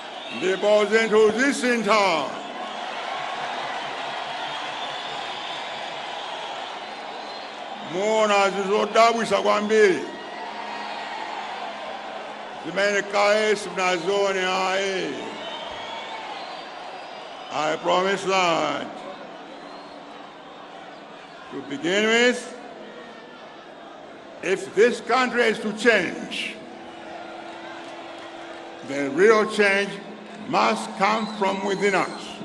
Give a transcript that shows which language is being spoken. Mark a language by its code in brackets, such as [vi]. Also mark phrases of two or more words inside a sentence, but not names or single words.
[ny] ndipo zinthu zisintha. Muona zizodabwisa kwambiri zimene kale simunazione ayi. [en] I promise that. To begin with, if this country is to change, then real change must come from within us.